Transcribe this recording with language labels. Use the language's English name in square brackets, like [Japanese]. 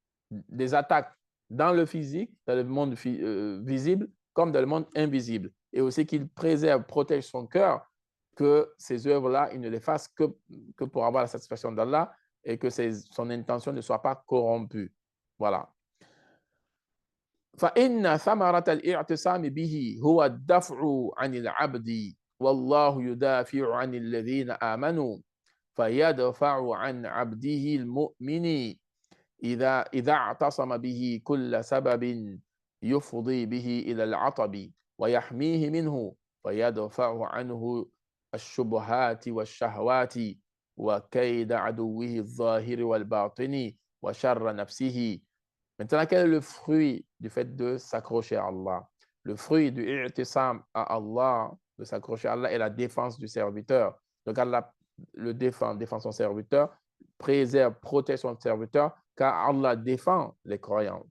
[French] Des attaques dans le physique, dans le monde visible, comme dans le monde invisible. Et aussi qu'il préserve, protège son cœur, que ces œuvres-là, il ne les fasse que pour avoir la satisfaction d'Allah et que son intention ne soit pas corrompue. Voilà. [Arabic] فإن ثمرة الاعتصام به هو الدفع عن العبد والله يدافع عن الذين آمنوا فيدفع عن عبده المؤمن إذا اعتصم به كل سبب يفضي به إلى العطب ويحميه منه فيدفع عنه الشبهات والشهوات وكيد عدوه الظاهر والباطن وشر نفسه. [French] Maintenant, quel est le fruit du fait de s'accrocher à Allah? Le fruit du i'tisam à Allah, de s'accrocher à Allah, est la défense du serviteur. Donc Allah le défend son serviteur, préserve, protège son serviteur, car Allah défend les croyants.